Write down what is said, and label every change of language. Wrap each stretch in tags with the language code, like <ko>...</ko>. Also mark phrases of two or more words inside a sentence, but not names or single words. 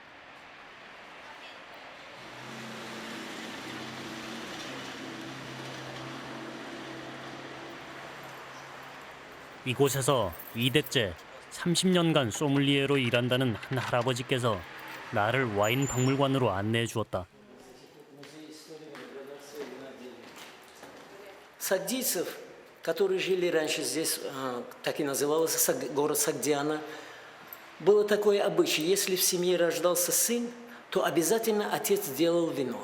<ko>이곳에서 2대째 30년간 소믈리에로 일한다는 한 할아버지께서 나를 와인 박물관으로 안내해 주었다.</ko> <ru>Сагдийцев, которые жили раньше здесь, так и назывался город Сагдиана, было такое обычай: если в семье рождался сын, то обязательно отец делал вино.</ru>